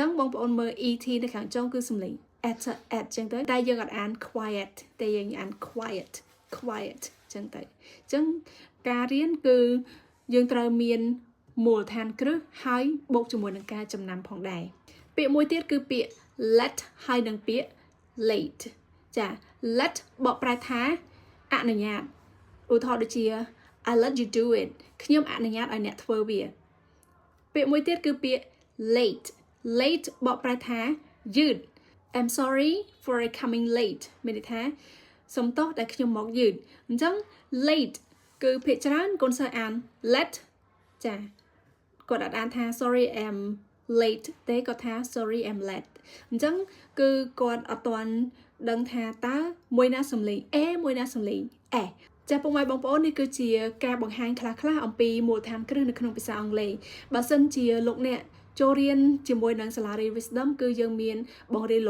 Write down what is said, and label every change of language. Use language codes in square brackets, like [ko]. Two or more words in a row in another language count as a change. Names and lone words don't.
[km] ងបងប្អូនមើល E T នៅខាងចុងគឺសំឡេង at អញ្ចឹងទៅតែយើងអត់អាន quiet តែយើងអាន quiet អញ្ចឹងទៅអញ្ចឹងការរៀនគឺយើងត្រូវមានមូលដ្ឋានគ្រឹះហើយបូកជាមួយនឹងការចំណាំផងដែរពាក្យមួយទៀតគឺពាក្យ let ហើយនិងពាក្យ late ចា let បកប្រែថាអនុញ្ញាតឧ ទាហរណ៍ដូចជា [en] I let you do it [km] ខ្ញុំអនុញ្ញាតឲ្យអ្នកធ្វើវាពាក្យមួយទៀតគឺពាក្យ late បកប្រែថាយឺត [en] I'm sorry for coming late [km] មានន័យថាសូមទោសដែលខ្ញុំមកយឺតអញ្ចឹង late គឺភាគច្រើនកូនសិស្សអាន let ចាគាត់ អត់អានថា [en] sorry I'm late [km] ទេគាត់ថា [en] sorry I'm late [km] អញ្ចឹងគឺគាត់អត់ទាន់ដឹងថាតើមួយណាសំឡេង A មួយណាសំឡេង S ចាពុកម៉ែបងប្អូននេះគឺជាការ បង្ហាញខ្លះៗអំពីមូលដ្ឋានគ្រឹះនៅក្នុងភាសាអង់គ្លេសបើសិនជាលោកអ្នកចូលរៀនជាមួយនឹងសាលារៀន Wisdom គឺយើងមានបង្រៀនល